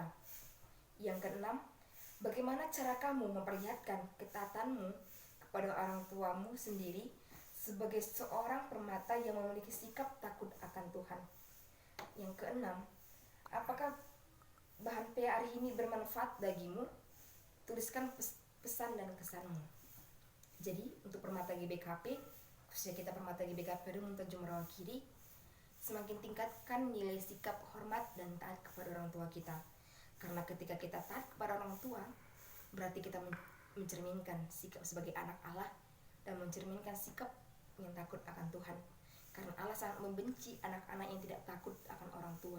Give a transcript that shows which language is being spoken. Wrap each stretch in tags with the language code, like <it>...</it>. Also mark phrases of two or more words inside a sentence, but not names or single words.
<id>Yang keenam, bagaimana cara kamu memperlihatkan ketaatanmu kepada orang tuamu sendiri sebagai seorang permata yang memiliki sikap takut akan Tuhan? Yang keenam, apakah bahan PA hari ini bermanfaat bagimu? Tuliskan pesan dan kesanmu. Jadi untuk permata GBKP, khususnya kita permata GBKP Rumah Tanjung Merawakiri, semakin tingkatkan nilai sikap hormat dan taat kepada orang tua kita. Karena ketika kita taat kepada orang tua, berarti kita mencerminkan sikap sebagai anak Allah dan mencerminkan sikap yang takut akan Tuhan. Karena Allah sangat membenci anak-anak yang tidak takut akan orang tua.</id>